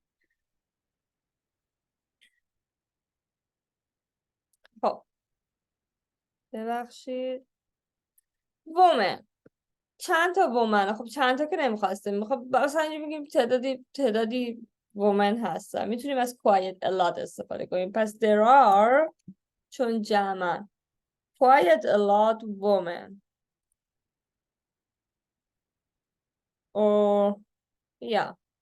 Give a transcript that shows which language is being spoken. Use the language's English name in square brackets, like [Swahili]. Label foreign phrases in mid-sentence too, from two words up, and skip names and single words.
[Persian] خب ببخشید. woman. چند تا woman. خب چند تا که نمیخواستیم. خب مثلا اینجا میگیم تعدادی woman هستن. میتونیم از [English] quite a lot [Persian] استفاده کنیم. پس [English] there are، [Persian] چون جمعن، [English] quite a lot women. or yeah.